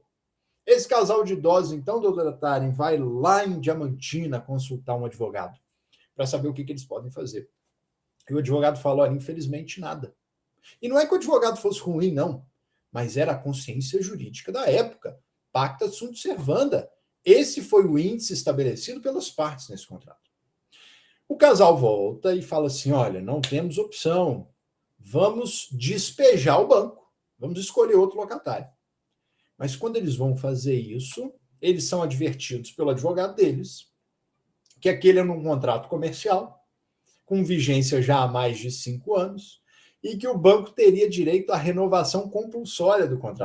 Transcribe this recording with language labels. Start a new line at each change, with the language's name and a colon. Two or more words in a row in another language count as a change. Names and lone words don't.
Portuguese: Esse casal de idosos, então, doutora Taren, vai lá em Diamantina consultar um advogado para saber o que eles podem fazer. E o advogado falou, olha, infelizmente nada. E não é que o advogado fosse ruim, não, mas era a consciência jurídica da época.
Latin: Pacta sunt servanda.
Portuguese: Esse foi o índice estabelecido pelas partes nesse contrato. O casal volta e fala assim, olha, não temos opção, vamos despejar o banco, vamos escolher outro locatário. Mas quando eles vão fazer isso, eles são advertidos pelo advogado deles que aquele é um contrato comercial, com vigência já há mais de 5 anos, e que o banco teria direito à renovação compulsória do contrato.